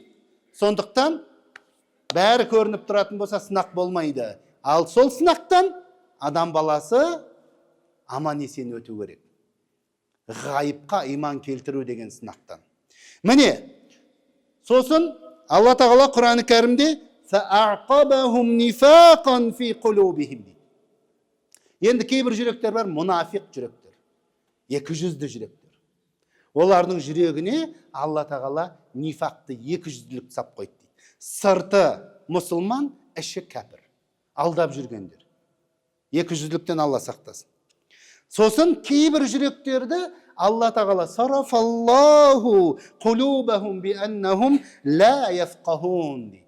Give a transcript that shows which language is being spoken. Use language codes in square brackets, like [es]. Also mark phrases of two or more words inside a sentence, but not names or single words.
[kk] Сондықтан бәрі көрініп тұратын болса сынақ болмайды. Ал сол сынақтан адам баласы аман есен өту керек. Ғайыпқа иман келтіру деген сынақтан. Міне, сосын Алла тағала Құран-ы Кәрімде [ar] فَأَعْقَبَهُمْ نِفَاقًا فِي قُلُوبِهِمْ [kk] дейді. Енді кейбір жүректер бар, мұнафиқ жүректер, екі жүзді жүректер. Олардың жүрегіне Алла тағала нифақты, екі жүзділік сап қойды дейді. Сырты мұсылман, іші кәпір, алдап жүргендер. Екі жүзділіктен Алла сақтасын. Сосын кейбір жүректерді Алла тағала [ar] صرف الله قلوبهم بأنهم لا يفقهون [kk] дейді.